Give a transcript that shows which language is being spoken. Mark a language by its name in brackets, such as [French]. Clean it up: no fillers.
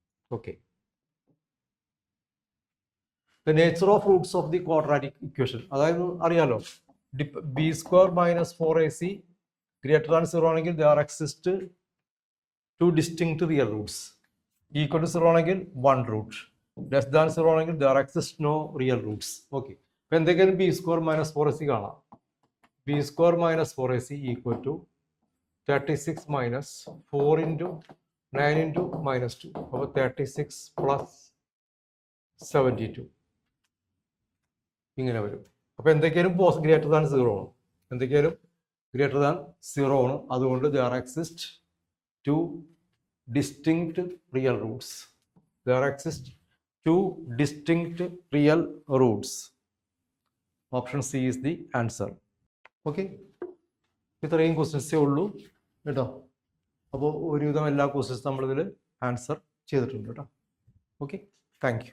[English] Okay, the nature of roots of the quadratic equation. [Malayalam] അതായത് അറിയാലോ, [English] B square minus 4ac greater than 0 [Malayalam] ആണെങ്കിൽ [English] there exist 2 distinct real roots. Equal to 0 ആണെങ്കിൽ 1 root. Less than 0 ആണെങ്കിൽ there exist no real roots. Okay, [Malayalam] അപ്പോൾ എന്തെങ്കിലും [English] B square minus 4ac [Malayalam] കാണാം. [English] B square minus 4ac equal to 36 minus 4 × 9 × minus 2. അപ്പോൾ 36 plus 72 [Malayalam] ഇങ്ങനെ വരും. അപ്പോൾ എന്തൊക്കെയാലും [English] greater than 0 [Malayalam] ആണ്. എന്തൊക്കെയാലും ഗ്രേറ്റർ ദാൻ 0 ആണ്. അതുകൊണ്ട് [English] there exist 2 distinct real roots. There exist 2 distinct real roots. Option C is the answer. [Malayalam] Okay, ഇത്രയും ക്വസ്റ്റ്യൻസേ ഉള്ളൂ കേട്ടോ. അപ്പോൾ ഒരുവിധം എല്ലാ ക്വസ്റ്റ്യൻസും നമ്മളിതിൽ ആൻസർ ചെയ്തിട്ടുണ്ട് കേട്ടോ. Okay, [English] Thank you.